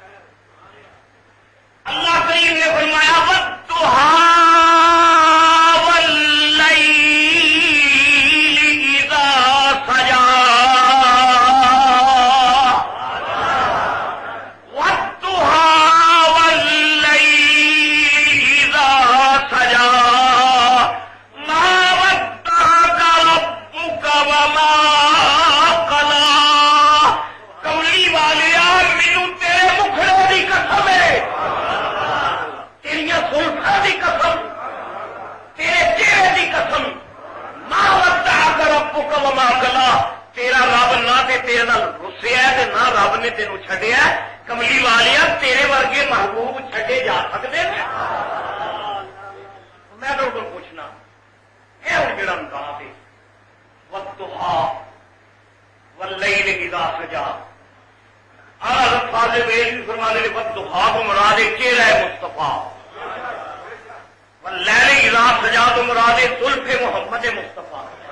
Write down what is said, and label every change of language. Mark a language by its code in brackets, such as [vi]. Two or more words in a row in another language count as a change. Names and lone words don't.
[ur] اللہ کریم نے فرمایا [ar] والضحیٰ واللیل اذا سجا، والضحیٰ واللیل اذا سجا، ما ودعک ربک وما قلی۔ [pa] کملی والیا مینوں تیرے مکھڑے دی قسم ہے، تیریاں زلفاں دی قسم، تیرے چہرے دی قسم، [ar] ما ودعک ربک وما قلی، [pa] تیرا رب نہ تے تیرے نال رسیا ہے تے نہ رب نے تینوں چھڈیا ہے۔ کملی والیا تیرے ورگے محبوب چھڈے جا سکتے ہیں؟ [ur] میں تو پوچھنا یہ ہوں جڑا انداز ہے [ar] والضحیٰ واللیل اذا سجا، [ur] حضرت فاضل بیل فرماتے ہیں والضحیٰ کو مراد چہرہ مصطفیٰ، [ar] واللیل اذا سجا [ur] تو مراد زلف محمد مصطفیٰ۔